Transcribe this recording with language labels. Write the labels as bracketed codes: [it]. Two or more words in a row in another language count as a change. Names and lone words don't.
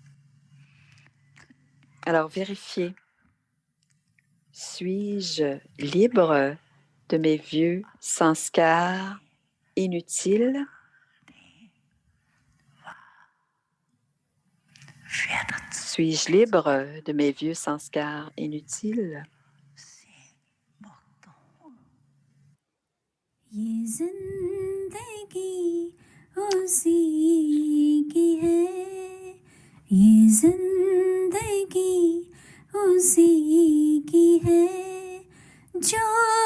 [fr] Alors vérifiez, suis-je libre de mes vieux sanskars inutiles? Suis-je libre de mes vieux sanskars inutiles? [hi] ये जिंदगी उसी की है ये जिंदगी उसी की है जो